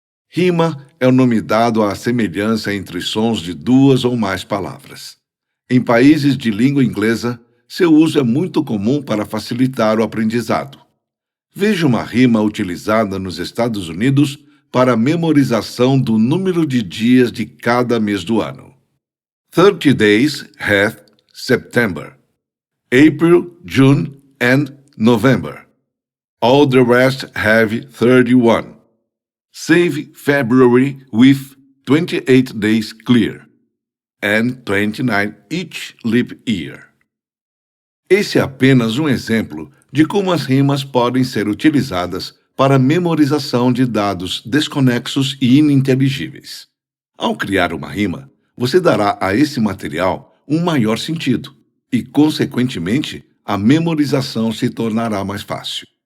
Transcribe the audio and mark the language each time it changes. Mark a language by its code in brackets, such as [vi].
[pt] Rima é o nome dado à semelhança entre sons de duas ou mais palavras. Em países de língua inglesa, seu uso é muito comum para facilitar o aprendizado. Veja uma rima utilizada nos Estados Unidos para a memorização do número de dias de cada mês do ano. [en] 30 days hath September, April, June, and November. All the rest have 31. Save February with 28 days clear, and 29 each leap year. [pt] Esse é apenas um exemplo de como as rimas podem ser utilizadas para a memorização de dados desconexos e ininteligíveis. Ao criar uma rima, você dará a esse material um maior sentido e, consequentemente, a memorização se tornará mais fácil.